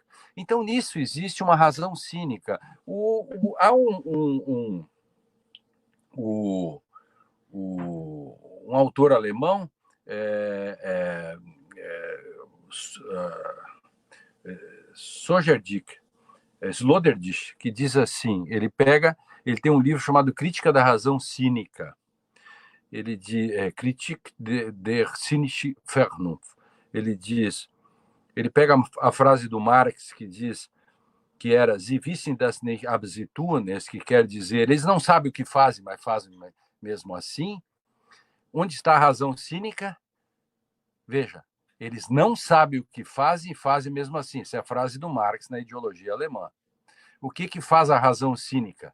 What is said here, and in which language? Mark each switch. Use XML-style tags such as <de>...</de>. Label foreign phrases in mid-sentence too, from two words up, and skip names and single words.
<pt>Então, nisso existe uma razão cínica. Há um autor alemão, Sloterdijk, Sloterdijk, que diz assim, ele tem um livro chamado Crítica da Razão Cínica. Ele diz,</pt> <de>Kritik der cynische Vernunft.</de> <pt>Ele pega a frase do Marx que diz que era</pt> <de>Sie wissen das nicht, aber sie tun es,</de> <pt>que quer dizer, eles não sabem o que fazem, mas fazem mesmo assim. Onde está a razão cínica? Veja, eles não sabem o que fazem e fazem mesmo assim. Essa é a frase do Marx na ideologia alemã. O que faz a razão cínica?</pt>